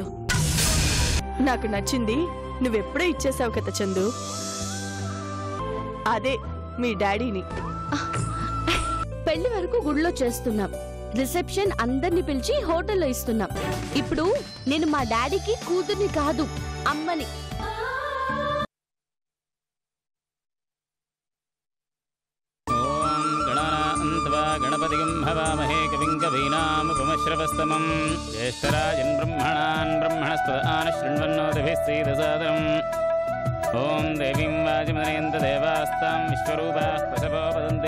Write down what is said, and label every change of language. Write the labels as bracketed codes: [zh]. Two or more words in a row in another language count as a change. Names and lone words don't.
[te] నాకు నచ్చింది నువ్వెప్పుడో ఇచ్చేసావు కదా చందు. అదే మీ డాడీని. పెళ్లి వరకు గుడిలో చేస్తున్నాం, రిసెప్షన్ అందరిని పిలిచి హోటల్లో ఇస్తున్నాం. ఇప్పుడు నేను మా డాడీకి కూతుర్ని కాదు, అమ్మని. [sa] गणपतिं हवामहे कविं कवीनामुपमश्रवस्तमं ज्येष्ठराजन् ब्रह्मणान् ब्रह्मणस्पदान् शृण्वन्नोतिभिः सीदसादरम् ॐ देवीं वाजिमदनेन्द्रदेवास्तां विश्वरूपाः पशवो वदन्ति